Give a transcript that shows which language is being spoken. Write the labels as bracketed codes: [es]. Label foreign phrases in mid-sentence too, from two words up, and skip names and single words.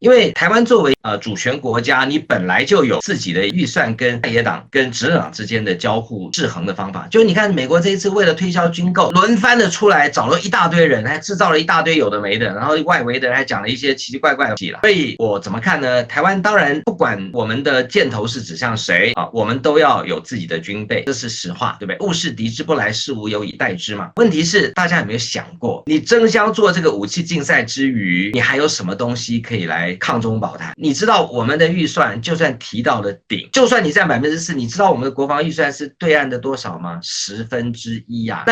[zh] 因為台灣作為主權國家，你本來就有自己的預算跟在野黨跟執政黨之間的交互制衡的方法。就是你看美國這一次為了推銷軍購，輪番的出來找了一大堆人，還制造了一大堆有的沒的，然後外圍的人還講了一些奇奇怪怪的戲了。所以我怎麼看呢？台灣當然不管我們的箭頭是指向誰啊，我們都要有自己的軍備，這是實話，對不對？物是敵之不來，事無有以待之嘛。問題是大家有沒有想過，你爭相做這個武器競賽之餘，你還有什麼東西可以來抗中保台？你知道我們的預算就算提到了頂，就算你占4%，你知道我們的國防預算是對岸的多少嗎？1/10啊！